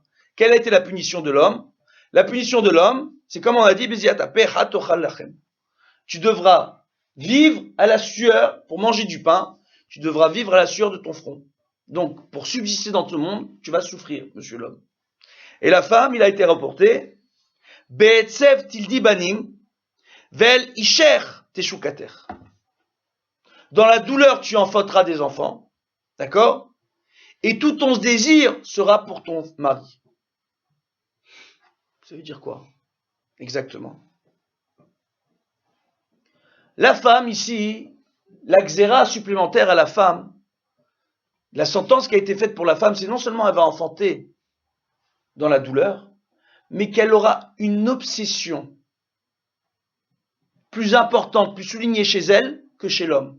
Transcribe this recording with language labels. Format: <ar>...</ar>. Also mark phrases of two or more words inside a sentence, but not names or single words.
<fr>Quelle a été la punition de l'homme? La punition de l'homme, c'est comme on a dit, tu devras vivre à la sueur, pour manger du pain, tu devras vivre à la sueur de ton front. Donc, pour subsister dans ce monde, tu vas souffrir, monsieur l'homme. Et la femme, il a été rapporté,</fr> <he>בעצב תלדי בנים ואל אישך תשוקתך.</he> <fr>Dans la douleur, tu enfanteras des enfants, d'accord? Et tout ton désir sera pour ton mari. Ça veut dire quoi? Exactement. La femme, ici, la xéra supplémentaire à la femme, la sentence qui a été faite pour la femme, c'est non seulement elle va enfanter dans la douleur, mais qu'elle aura une obsession plus importante, plus soulignée chez elle que chez l'homme.</fr>